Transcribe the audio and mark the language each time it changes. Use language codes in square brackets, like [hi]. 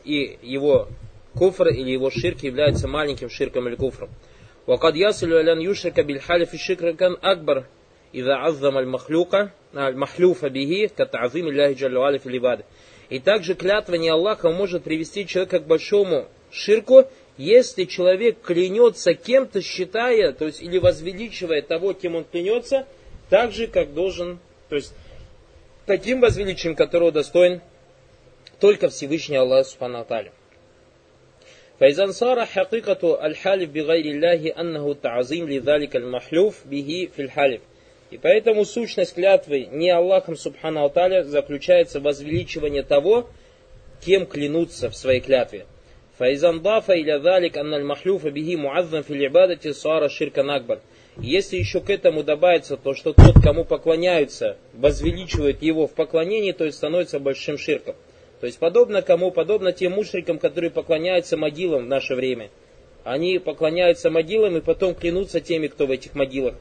[ru] И его куфр или его ширк является маленьким ширком или куфром. [ar] وقد يصل الى ان يشرك بالحلف شركا اكبر اذا عظم المخلوق المحلوف به كتعظيم الله جل وعلا في العباده. [ru] И также клятвание Аллаха может привести человека к большому ширку, если человек клянется кем-то, считая, то есть или возвеличивая того, кем он клянется, так же как должен, то есть таким возвеличием, которого достоин только Всевышний Аллах субхана ва тааля. [ar] فإذا صار حقيقة الحلف بغير الله أنه تعظيم لذلك المحلوف به في الحلف. [ru] И поэтому сущность клятвы не Аллахом Субхана ва Тааля заключается в возвеличивании того, кем клянутся в своей клятве. [ar] فإذا ضاف إلى ذلك أن المحلوف به معظم في العبادة صار شركا أكبر. [ru] Если еще к этому добавится то, что тот, кому поклоняются, возвеличивает его в поклонении, то есть становится большим ширком. То есть подобно кому? Подобно тем мушрикам, которые поклоняются могилам в наше время. Они поклоняются могилам и потом клянутся теми, кто в этих могилах.